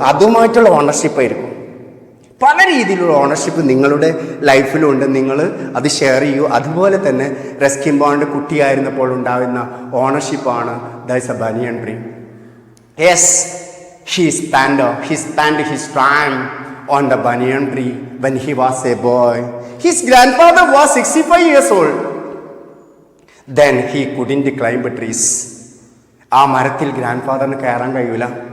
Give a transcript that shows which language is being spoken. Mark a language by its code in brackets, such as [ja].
[ml] അതുമായിട്ടുള്ള ownership ആയിരിക്കും. പല രീതിയിലുള്ള ഓണർഷിപ്പ് നിങ്ങളുടെ ലൈഫിലുണ്ട്. നിങ്ങൾ അത് ഷെയർ ചെയ്യൂ. അതുപോലെ തന്നെ റസ്കിൻ ബോണ്ട് കുട്ടിയായിരുന്നപ്പോൾ ഉണ്ടാകുന്ന ഓണർഷിപ്പാണ് [en] That's a banyan tree. Yes, he spent his time on the banyan tree when he was a boy. His grandfather was 65 years old. Then he couldn't climb trees. [ml] ആ മരത്തിൽ ഗ്രാൻഡ്ഫാദറിന് കയറാൻ കഴിയൂല.